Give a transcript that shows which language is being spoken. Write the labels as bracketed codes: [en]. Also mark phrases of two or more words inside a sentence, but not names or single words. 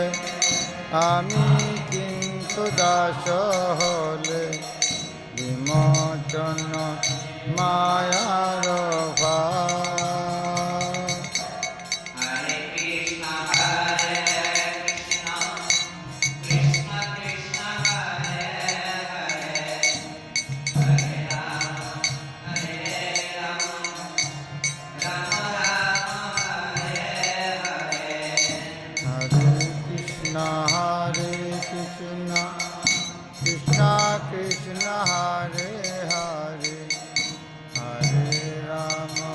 [bn] আমি কিন্তু দাস হলে বিমোচন মায়ার ভার [sa] হরে কৃষ্ণ হরে কৃষ্ণ কৃষ্ণ কৃষ্ণ হরে হরে হরে রাম রাম রাম হরে হরে হরে কৃষ্ণ কৃষ্ণ কৃষ্ণ হরে হরে হরে রাম